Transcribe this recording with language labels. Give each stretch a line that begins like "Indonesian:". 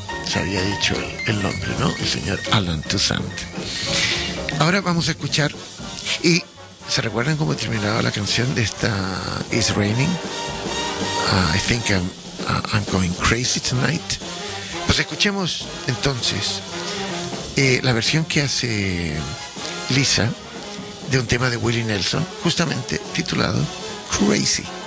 Spanish: Se había dicho el nombre, ¿no? El señor Alan Toussaint. Ahora vamos a escuchar. ¿Y se recuerdan cómo terminaba la canción de esta It's Raining?
English: I think I'm going crazy tonight.
Spanish: Pues escuchemos entonces la versión que hace Lisa de un tema de Willie Nelson, justamente titulado Crazy.